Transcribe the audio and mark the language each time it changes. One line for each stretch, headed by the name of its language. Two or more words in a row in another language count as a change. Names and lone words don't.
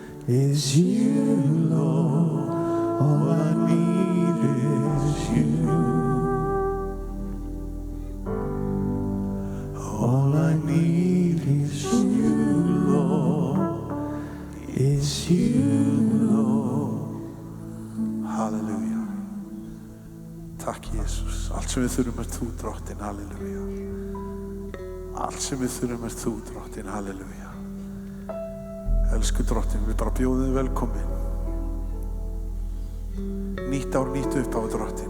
English: is you, Lord. All I need is you. All I need is you, Lord. Is you, Lord.
Icelandic: Halleluja. Takk Jesus. Allt sem við þurfum þú, drottinn. Halleluja. Allt sem við þurfum þú, drottinn. Halleluja. Elsku drottinn, við bara bjóðum þig velkomin. Nýtt ár, nýtt upphafi, drottinn.